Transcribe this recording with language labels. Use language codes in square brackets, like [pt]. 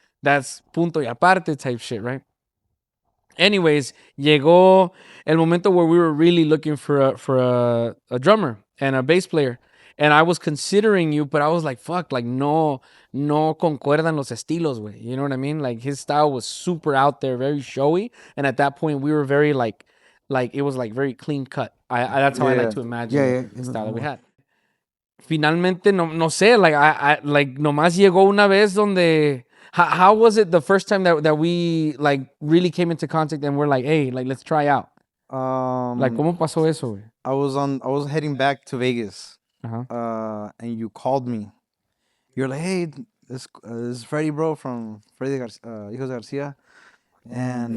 [en] That's [es] punto y aparte [en] type shit, right? Anyways, [es] llegó el momento [en] where we were really looking for a drummer and a bass player. And I was considering you, but I was like, fuck, like [es] no concuerdan los estilos, güey. [en] You know what I mean? Like his style was super out there, very showy. And at that point we were very like it was like very clean cut. That's how I like to imagine the style that we had. [es] Finalmente, no sé, [en] like I like [es] nomás llegó una vez donde... [en] How was it the first time that we like really came into contact and we're like, hey, like let's try out? [es] Like, ¿cómo pasó eso, güey? [en] I was heading back to Vegas. Uh-huh. And you called me. You're like, hey, this is Freddie, bro, from Freddie Garcia, Hijos De Garcia. And